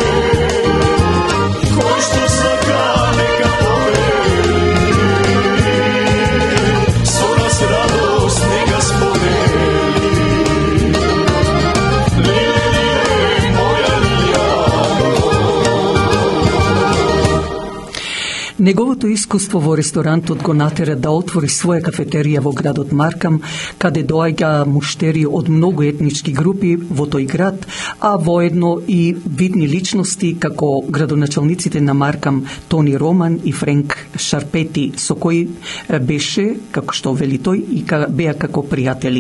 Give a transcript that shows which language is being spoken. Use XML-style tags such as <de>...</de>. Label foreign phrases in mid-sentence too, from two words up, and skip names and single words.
<mk>Којшто слага нека повели, сво нас радост нека спомени. Лиле, лиле, моја Лилјано. Неговото искуство во ресторантот го натера да отвори своја кафетерија во градот Маркам, каде доаѓа муштери од многу етнички групи во тој град, а воедно и видни личности како градоначалниците на Маркам Тони Роман и Френк Шарпети, со кои беше, како што вели тој, и беа како пријатели.</mk>